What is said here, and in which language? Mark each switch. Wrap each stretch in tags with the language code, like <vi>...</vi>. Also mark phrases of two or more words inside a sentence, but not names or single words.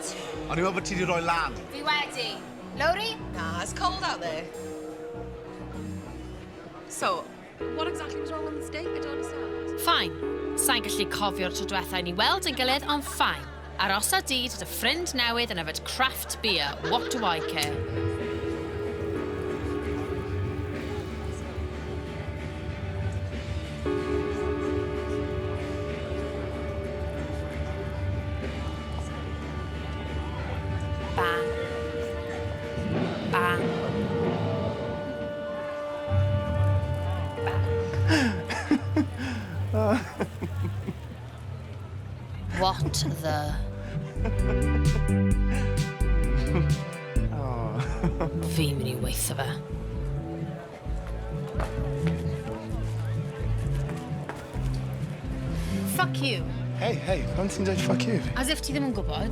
<cy>O'n i'n meddwl bod ti wedi rhoi lan. Fi wedi. Lowry?</cy> <en>Nah, it's cold out there. So, what exactly was wrong on this date? I don't understand. Fine.</en> <cy>Sa'n gallu cofio'r tro diwethaf i ni weld yn gilydd, ond fine. Arosa dyd dy ffrind newydd yn yfed</cy> <en>craft beer. What do I care? Bang. Bang. Bang. What the...</en> <cy>Fi'n mynd i weithio fe.</cy> <en>Fuck you.</en> <cy>Hey, pan ti'n dweud</cy> <en>fuck you? As if</en> <cy>ti ddim yn gwybod.</cy>